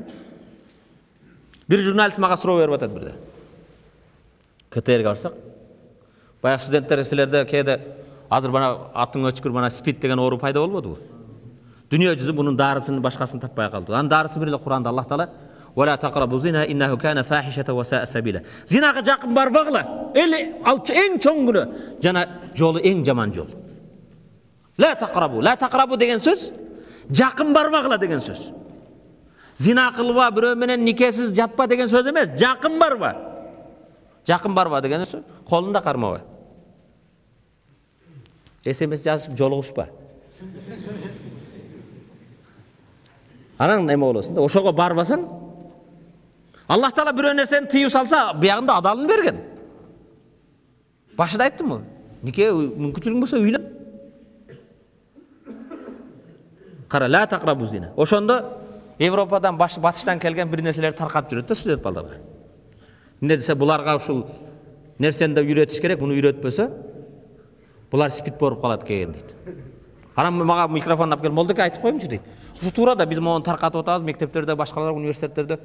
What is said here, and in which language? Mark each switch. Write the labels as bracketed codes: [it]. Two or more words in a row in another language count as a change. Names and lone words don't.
[ky] Бир журналист мага суроо берип атат бирде. КТРге барсак, баягы студенттер силерде кээде азыр бана атың өчкүр бана спид деген оору пайда болбодубу? Дүйнө жүзү бунун дарысын башкасын таппай калды. Анын дарысы бир эле Кур'анда Аллах Таала [ar] "ولا تقربوا الزنا إنه كان فاحشة وساء سبيلا". [ky] Зинага жакын барбагыла. Ал эң чоң күнөө жана жолу эң жаман жол. [ar] لا تقربوا [ky] деген сөз жакын барбагыла деген сөз. Зина кылба, бирөө менен никесиз жатпа деген сөз эмес, жакын барба. Жакын барба деген сөз, колунда кармаба. SMS жазып жолугушпа. Анан эме болосуң да, ошого барбасаң, Аллах Таала бирөө нерсени тыюу салса, биягында адалын берген. Башында айттымбы? Нике мүмкүнчүлүгүң болсо үйлөн. Кара, [ar] لا تقربوا الزنا. [ky] Ошондо Европадан батыштан келген бир нерселер таркап жүрөт да студент балдарга. Эмне десе, буларга ушул Нерсени да үйрөтүш керек, муну үйрөтпөсө булар спид болуп калат экен дейт. Анан мага микрофон алып келип, молдоке айтып коюңчу дейт. Ушу туура да, биз мону таркатып атабыз мектептерде, башкалар университеттерде.